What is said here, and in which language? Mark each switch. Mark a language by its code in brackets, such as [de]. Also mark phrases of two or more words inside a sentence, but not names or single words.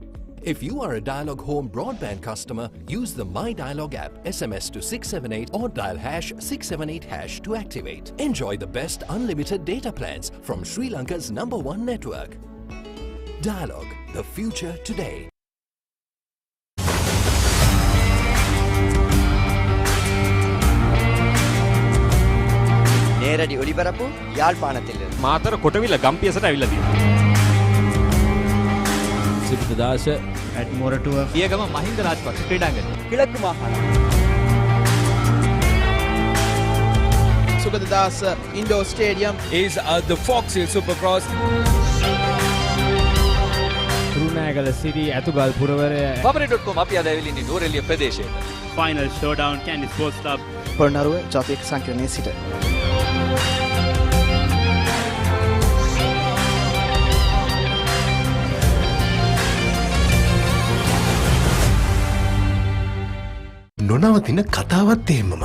[en] If you are a Dialog home broadband customer, use the My Dialog app, SMS to 678 or dial #678# to activate. Enjoy the best unlimited data plans from Sri Lanka's #1 network. Dialog, the future today. [ta] நேரடி ஒளிபரப்பு யாழ்ப்பாணத்திலிருந்து [si] මාතර කොටවිල ගම්පියසට ඇවිල්ලා තියෙනවා. සිබිදාස [en] at Moratua [si] පියගම මහින්ද රාජපක්ෂ ක්‍රීඩාංගණය [ta] கிழக்கு மாகாணம் [en] Sugadadasa Indoor Stadium is the Fox Hill Supercross. [si] කුරුණෑගල සිටි ඇතුගල් පුරවරය Family.com අපි අද ඇවිල්ලා ඉන්නේ නෝරෙලිය ප්‍රදේශයේ. [en] Final showdown Candy Sports Club. [si] පොළොන්නරුව ජාතික සංකීර්ණයේ සිට නොනවතින කතාවත් එහෙමමයි.